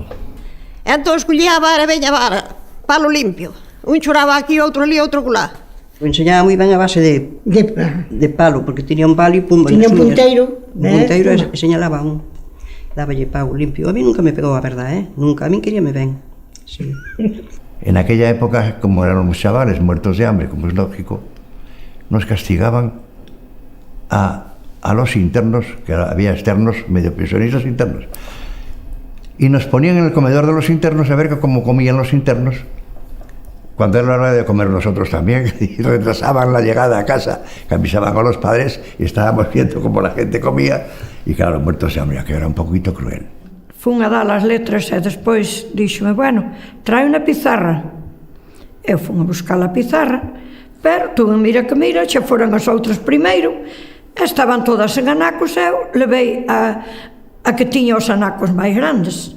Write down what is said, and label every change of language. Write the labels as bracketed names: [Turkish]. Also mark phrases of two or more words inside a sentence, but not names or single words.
[Galician] Entón escollía a vara, veña vara, palo limpio. Un choraba aquí, outro ali, outro colá. O enseñaba moi ben a base de palo, porque tiña un palo e pumba. Tiña un punteiro. Un punteiro e señalaba un. Dáballe pau limpio. A mí nunca me pegou a verdade, Nunca. A mí queríame ben. Sí. [Spanish] En aquella época, como eran los chavales muertos de hambre, como es lógico, nos castigaban a los internos, que había externos, medio pensionistas internos, y nos ponían en el comedor de los internos a ver cómo comían los internos, cuando era la hora de comer nosotros también, y retrasaban la llegada a casa, que avisaban a los padres, y estábamos viendo cómo la gente comía, y claro, muertos de hambre, que era un poquito cruel. [Galician] Fun a dar as letras e despois díxome, bueno, trae unha pizarra. Eu fun a buscar a pizarra, pero tuve mira que mira, xa foran as outras primeiro, estaban todas en anacos, eu levei a que tiña os anacos máis grandes.